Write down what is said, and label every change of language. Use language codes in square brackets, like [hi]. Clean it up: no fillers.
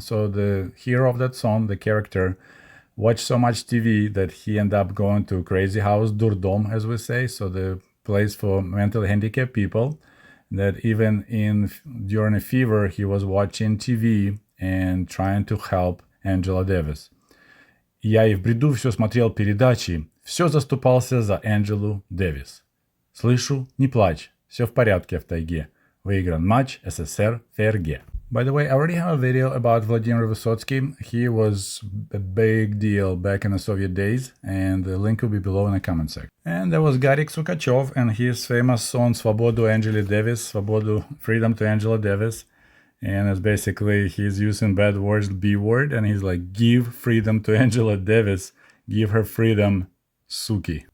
[en] So the hero of that song, the character, watched so much TV that he ended up going to crazy house, durdom, as we say, so the place for mentally handicapped people, that even during a fever, he was watching TV and trying to help Angela Davis. [ru] Я и в бреду все смотрел передачи, все заступался за Анджелу Дэвис. Слышу, не плачь, все в порядке в тайге. Выигран матч СССР ФРГ. [en] By the way, I already have a video about Vladimir Vysotsky. He was a big deal back in the Soviet days, and the link will be below in the comment section. And there was Garrik Sukachev and his famous song Svobodu Angeli Davis, Svobodu, Freedom to Angela Davis. And it's basically he's using bad words, B word, and he's like, give freedom to Angela Davis, give her freedom, Suki.